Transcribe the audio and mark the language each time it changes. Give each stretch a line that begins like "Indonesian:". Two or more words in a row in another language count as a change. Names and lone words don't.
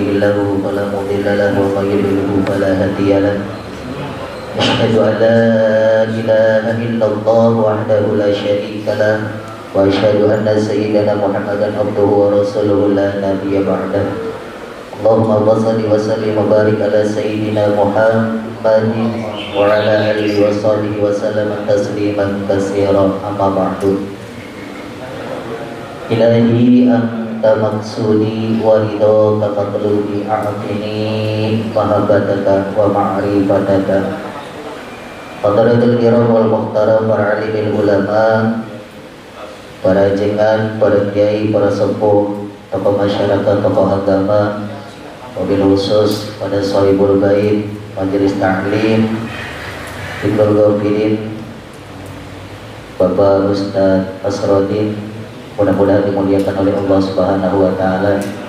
Arabic: الله فلا مضل له ومن يضلل فلا هادي له أشهد أن لا إله إلا الله وحده لا شريك له وأشهد أن سيدنا محمدا عبده ورسوله لا نبي بعده اللهم صل وسلم وبارك على سيدنا محمد وعلى آله وصحبه وسلم تسليما كثيرا أما بعد إلهي أنت مقصودي ورضاك مطلوبي أعطني محبتك ومعرفتك حضرات الكرام وال
Indonesian: Muhtaram para alimil ulama, para jengan, para kiai, para sepuh, tokoh masyarakat, tokoh agama,
Arabic: وبالخصوص
Indonesian: pada
Arabic: صاحب البيت,
Indonesian: Majelis Ta'lim, Iqbal Ghafirin, Bapak Ustadz Asrodin, mudah-mudahan dimuliakan oleh Allah
Arabic: سبحانه وتعالى.